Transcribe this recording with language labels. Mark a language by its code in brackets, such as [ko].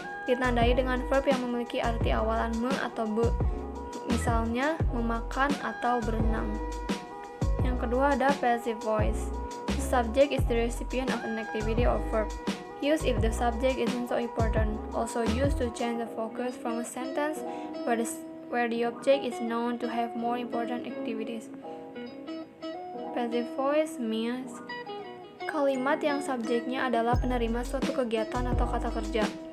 [id] Ditandai dengan verb yang memiliki arti awalan me atau be, misalnya memakan atau berenang. Yang kedua ada passive voice. [en] The subject is the recipient of an activity or verb. Used if the subject isn't so important. Also used to change the focus from a sentence where the object is known to have more important activities. Passive voice means [id] kalimat yang subjeknya adalah penerima suatu kegiatan atau kata kerja.